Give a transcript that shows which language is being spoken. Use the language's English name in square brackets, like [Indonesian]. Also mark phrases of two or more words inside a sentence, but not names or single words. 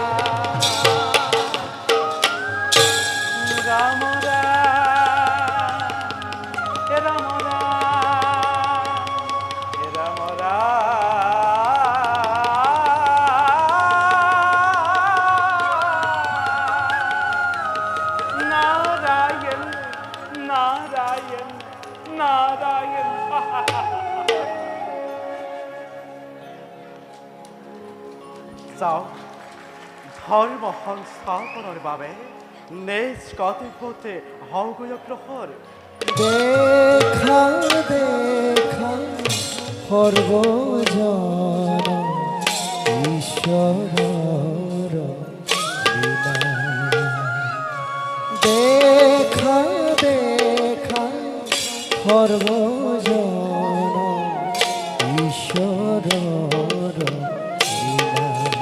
[Assamese] রাম রাম হে রাম রাম হে রাম রাম নারায়ণ নারায়ণ নারায়ণ যাও ধর্ম সংস্থাপনৰ বাবে নিজ কৰ্তব্যতে হওগৈ অগ্ৰসৰ দেখা দেখা সর্বজন ঈশ্বর লীলা। দেখা দেখা সর্বজন ঈশ্বর লীলা।